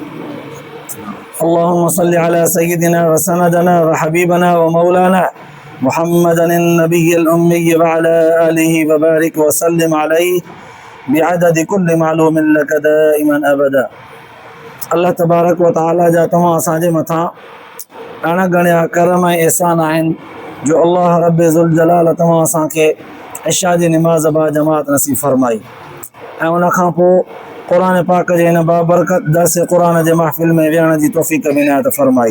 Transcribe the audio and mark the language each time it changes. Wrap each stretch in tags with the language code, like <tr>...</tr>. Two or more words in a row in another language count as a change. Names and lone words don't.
<ar>اللهم صل على سيدنا وسندنا وحبيبنا ومولانا محمدا النبي الأمي وعلى آله وبارك وسلم عليه بعدد كل معلوم لك دائما أبدا.</ar> <sd>الله تبارڪ و تعاليٰ جا تمام اسانجي مٿان ڏاڍا گهڻا ڪرم ۽ احسان آهن جو الله رب ذو الجلال تمام اسانکي عشا جي نماز با جماعت نصيب فرمائي ۽ ان کان پوءِ قر پاڪ جي هن بابرڪت درس قر جي محفل ۾ ويهڻ جي توفيق به عنايت فرمائي.</sd>